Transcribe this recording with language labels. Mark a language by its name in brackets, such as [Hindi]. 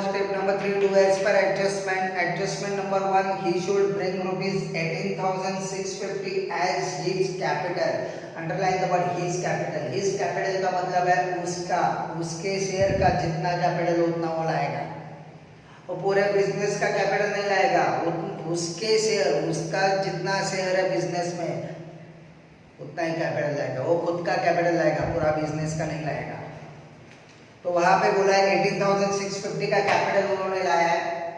[English] Step number 3, do as per adjustment. Adjustment number 1, he should bring ₹18,650 as his capital. Underline the word his capital. His capital [Hindi] का मतलब है उसका, उसके share का जितना capital उतना वो लाएगा. वो पूरे बिजनेस का कैपिटल नहीं लाएगा, उसके शेयर, उसका जितना शेयर है बिजनेस में उतना ही कैपिटल लाएगा. वो खुद का कैपिटल लाएगा, पूरा बिजनेस का नहीं लाएगा. तो वहां पे बोला है 18,650 का कैपिटल उन्होंने लाया है.